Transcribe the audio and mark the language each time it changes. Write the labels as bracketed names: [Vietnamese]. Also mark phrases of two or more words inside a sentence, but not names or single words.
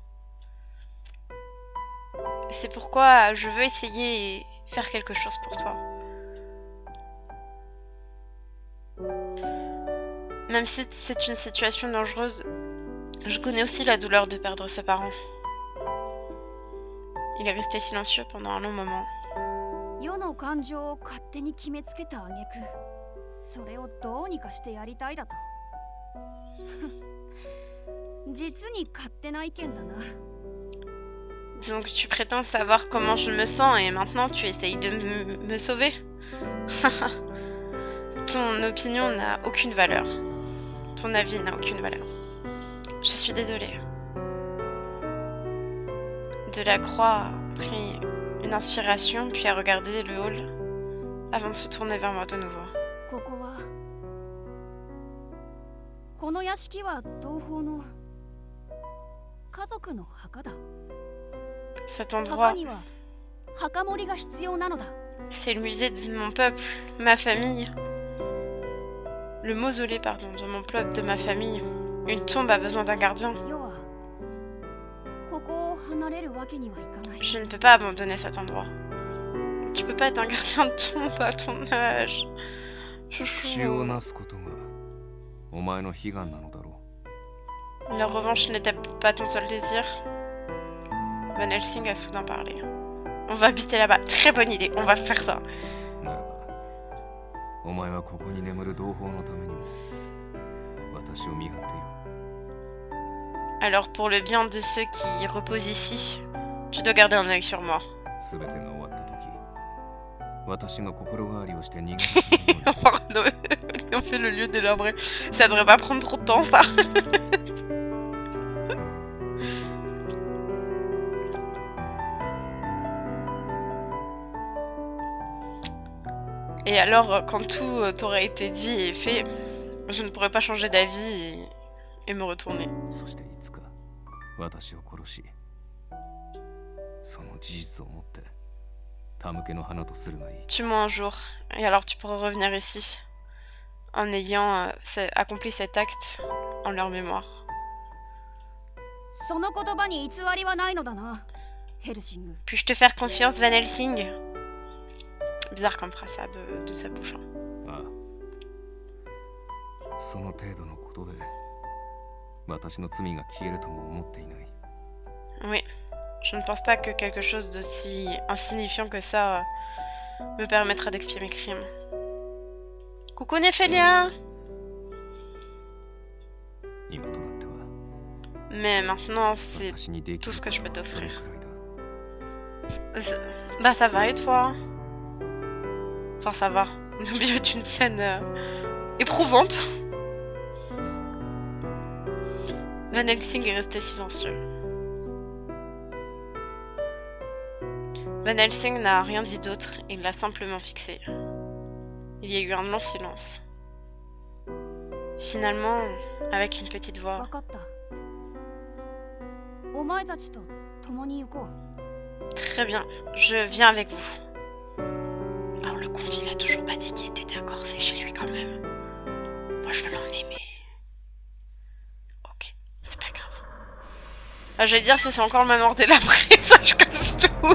[French] C'est pourquoi je veux essayer et faire quelque chose pour toi. Même si c'est une situation dangereuse, je connais aussi la douleur de perdre ses parents. Il est resté silencieux pendant un long moment. [Japanese] 世の感情を勝手に決めつけた挙句それをどうにかしてやりたいだと実に勝手な意見だな [French] Donc tu prétends savoir comment je me sens et maintenant tu essayes de me sauver. Ton opinion n'a aucune valeur. Ton avis n'a aucune valeur. Je suis désolée. Delacroix a pris une inspiration puis a regardé le hall avant de se tourner vers moi de nouveau. [Japanese] ここはこの屋敷は同胞の家族の墓だ [French] Cet [Japanese] 墓 [French] endroit, [Japanese] には墓守が必要なのだ [French] c'est le musée de mon peuple, ma famille. Le mausolée, pardon, de mon peuple, de ma famille. Une tombe a besoin d'un gardien. [Japanese] 世はここを離れるわけにはいかない [French] Je ne peux pas abandonner cet endroit. Tu peux pas être un gardien de tombe à ton âge. [Japanese] 血を [French] Chouchou. [Japanese] なすことがお前の悲願なのだろ [French] La revanche n'était pas ton seul désir. Van Helsing a soudain parlé. On va habiter là-bas. Très bonne idée. On va faire ça. [Japanese] う。ならばお前はここに眠る同胞のためにも私を見張っていろ。 [French] Alors pour le bien de ceux qui reposent ici, tu dois garder un œil sur moi. [Japanese] すべてが終わった時私が心変わりをして逃げ出したように [French] On fait le lieu délabré. Ça devrait pas prendre trop de temps, ça. Et alors, quand tout t'aurait été dit et fait, je ne pourrais pas changer d'avis et me retourner. [Japanese] そしていつか私を殺しその事実をもって手向けの花とするがいい。 [French] Tue-moi un jour, et alors tu pourras revenir ici, en ayant accompli cet acte en leur mémoire. [Japanese] その言葉に偽りはないのだなヘルシング [French] Puis-je te faire confiance, Van Helsing? Bizarre comme phrase, ça, de sa bouche. Hein. [Japanese] ああその程度のことで私の罪が消えるとも思っていない。 [French] Oui, je ne pense pas que quelque chose d'aussi insignifiant que ça me permettra d'expier mes crimes. Coucou Néphélia! [Japanese] 今となっては [French] Mais maintenant, c'est [Japanese] 私にでき [French] tout [Japanese] る [French] ce que je peux [Japanese] それ [French] t'offrir. [Japanese] くらいだ。 [French] Bah ça va et toi? Enfin ça va. Au milieu d'une scène éprouvante. Van Helsing est resté silencieux. Van Helsing n'a rien dit d'autre, il l'a simplement fixé. Il y a eu un long silence. Finalement, avec une petite voix, [Japanese] 分かったお前たちと共に行こう [French] très bien, je viens avec vous. Alors le comte, il a toujours pas dit qu'il était d'accord, c'est chez lui quand même. Moi je veux l'emmener, mais... Ok, c'est pas grave. Ah, je vais dire si c'est encore le manoir délabré, ça je casse tout.